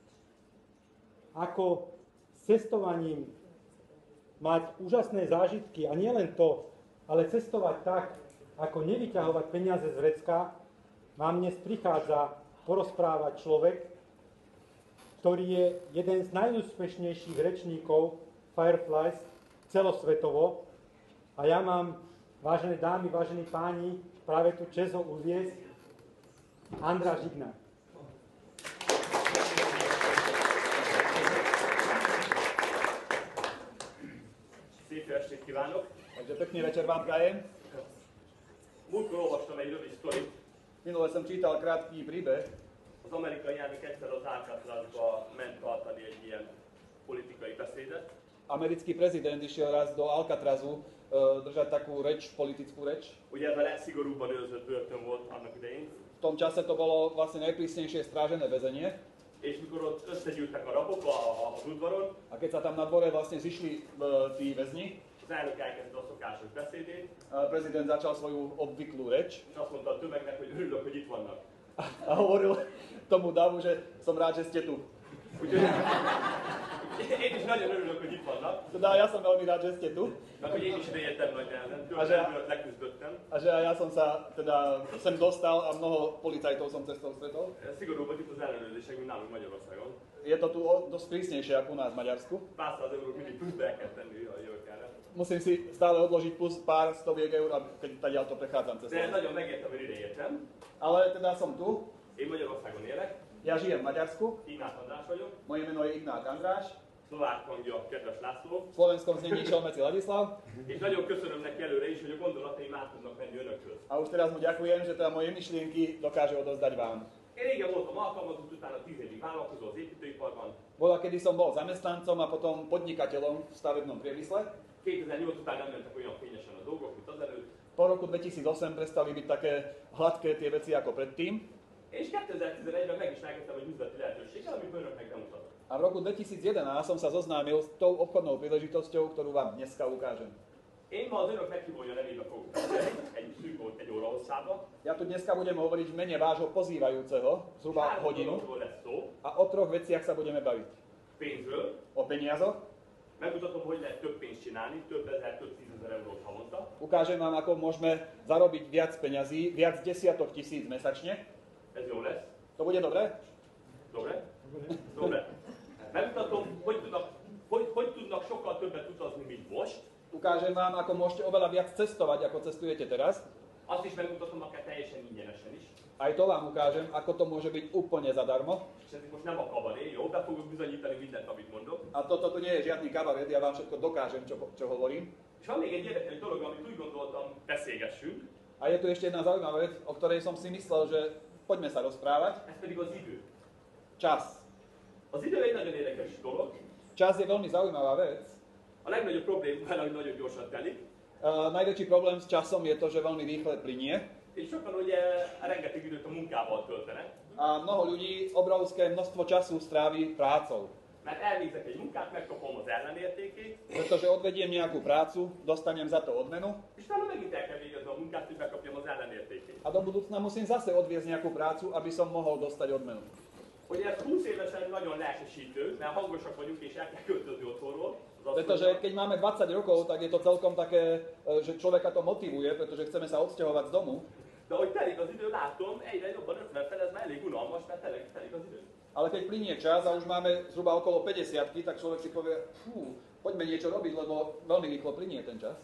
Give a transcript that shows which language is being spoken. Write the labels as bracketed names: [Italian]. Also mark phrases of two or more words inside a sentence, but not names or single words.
[Slovak] Ako s cestovaním mať úžasné zážitky a nielen to, ale cestovať tak, ako nevyťahovať peniaze z vrecka, vám dnes prichádza porozprávať človek, ktorý je jeden z najúspešnejších rečníkov Fireflies celosvetovo. A ja mám, vážené dámy, vážení páni, práve tu čest ho uviesť Andrá Žigna. [Hungarian] Szép estét kívánok! [Slovak] Takže pekný večer vám prajem. [Hungarian] Múltkor olvastam egy rövid sztorit. [Slovak] Minule som čítal krátky príbeh. [Hungarian] Az amerikai elnök egyszer az Alcatrazba ment tartani egy ilyen politikai beszédet. [Slovak] Americký prezident išiel raz do Alcatrazu držať takú reč, politickú reč. [Hungarian] Ugye ez a legszigorúbban őrzött börtön volt annak idején. [Slovak] V tom čase to bolo vlastne najprísnejšie strážené väzenie. [Hungarian] És mikor ott összegyűltek a rabok az udvaron, [Slovak] A keď sa tam na dvore vlastne zišli tí väzni, [Hungarian] az elnök elkezdte a szokásos beszédét, [Slovak] prezident začal svoju obvyklú reč [Hungarian] és azt mondta a tömegnek, hogy örülök, hogy itt vannak. [Slovak] a hovoril tomu davu, že som rád, že ste tu. [Hungarian] Úgyhogy én is nagyon örülök, hogy itt vannak, [Slovak] Teda ja som veľmi rád, že ste tu. [Hungarian] mert hogy én is ideértem nagy nehezen, [Slovak] A že- [Hungarian] tőlem leküzdöttem. [Slovak] A že ja som sa teda sem dostal a mnoho policajtov som cestou stretol. [Hungarian] Szigorúbb itt az ellenőrzések, mint nálunk Magyarországon. [Slovak] Je to tu dosť prísnejšie ako u nás v Maďarsku. [Hungarian] Pár száz eurót mindig pluszbe el kell tenni, ha jövök erre. [Slovak] Musím si stále odložiť plus pár stoviek eur, keď tady to prechádzam cez [Hungarian] De [Slovak] to. [Hungarian] nagyon megértem, hogy ide értem. [Slovak] Ale teda som tu, [Hungarian] Én Magyarországon élek, [Slovak] ja žijem v Maďarsku, [Hungarian] Ignác András vagyok, [Slovak] moje meno je Ignác András, [Hungarian] szlovák hangja kedves László, [Slovak] v slovenskom znení Šelmeci Ladislav [Hungarian] és nagyon köszönöm neki előre is, hogy a gondolataim át tudnak menni önökhöz. [Slovak] a už teraz mu ďakujem, že teda moje myšlienky dokáže odozdať vám. [Hungarian] Én régen voltam alkalmazott, utána 10 évig vállalkozó az építőiparban. [Slovak] Bola, kedy som bol zamestnancom a potom podnikateľom v stavebnom priemysle. [Hungarian] 2008 után nem mentek olyan fényesen a dolgok, mint azelőtt. [Slovak] Po roku 2008 prestali byť také hladké tie veci ako predtým. [Hungarian] És 2011-ben meg is rákezdtem egy üzleti lehetőséggel, amit önöknek bemutatok. [Slovak] A v roku 2011 som sa zoznámil s tou obchodnou príležitosťou, ktorú vám dneska ukážem. [Hungarian] Én ma az önök meghívója nevébe fogok beszélni, egy szűk volt, egy óra hosszába. [Slovak] Ja tu dneska budem hovoriť v mene vášho pozývajúceho, zhruba [Hungarian] Három [Slovak] hodinu. [Hungarian] dologról lesz szó, [Slovak] A o troch veciach sa budeme baviť. [Hungarian] pénzről, [Slovak] O peniazoch, [Hungarian] megmutatom, hogy lehet több pénzt csinálni, több ezer, több tízezer eurót havonta. [Slovak] ukážem vám, ako môžeme zarobiť viac peňazí, viac desiatok tisíc mesačne. [Hungarian] Ez jó lesz. [Slovak] To bude dobré? Dobre? Dobre. [Hungarian] Megmutatom, hogy tudnak sokkal többet utazni, mint most. [Slovak] Ukážem vám, ako môžete oveľa viac cestovať, ako cestujete teraz. [Hungarian] Azt is megmutatom akár teljesen ingyenesen is. [Slovak] Aj to vám ukážem, ako to môže byť úplne zadarmo. [Hungarian] És ez most nem a kabaré, jó? Be fogok bizonyítani mindent, amit mondok. [Slovak] A toto tu nie je žiadny kabaret, ja vám všetko dokážem, čo hovorím. [Hungarian] És van még egy érdekes dolog, amit úgy gondoltam, beszélgessünk. [Slovak] A je tu ešte jedna zaujímavá vec, o ktorej som si myslel, že poďme sa rozprávať. [Hungarian] Ez pedig az idő. [Slovak] Čas. [Hungarian] Az idő egy nagyon érdekes dolog. [Slovak] Čas je veľmi zaujímavá vec. [Hungarian] A legnagyobb probléma, hogy nagyon gyorsan telik. [Slovak] Najväčší problém s časom je to, že veľmi rýchle plinie. [Hungarian] És sokan ugye rengeteg időt a munkával töltenek. [Slovak] A mnoho ľudí obrovské množstvo času stráví prácou. [Hungarian] Mert elvégzek egy munkát, megkapom az ellenértékét, [Slovak] Pretože odvediem nejakú prácu, dostanem za to odmenu [Hungarian] és utána megint el kell végezni a munkát, hogy megkapjam az ellenértékét. [Slovak] a do budúcna musím zase odviezť nejakú prácu, aby som mohol dostať odmenu. [Hungarian] Ugye ez 20 évesen nagyon lelkesítő, mert hangosak vagyunk és el kell költözni otthonról. Az [Slovak] Pretože keď máme 20 rokov, tak je to celkom také, že človeka to motivuje, pretože chceme sa odsťahovať z domu. [Hungarian] De ahogy telik az idő, látom, egyre jobban 50 fel, ez már elég unalmas, mert telik az idő. [Slovak] Ale keď plinie čas a už máme zhruba okolo 50, tak človek si povie, poďme niečo robiť, lebo veľmi rýchlo plinie ten čas.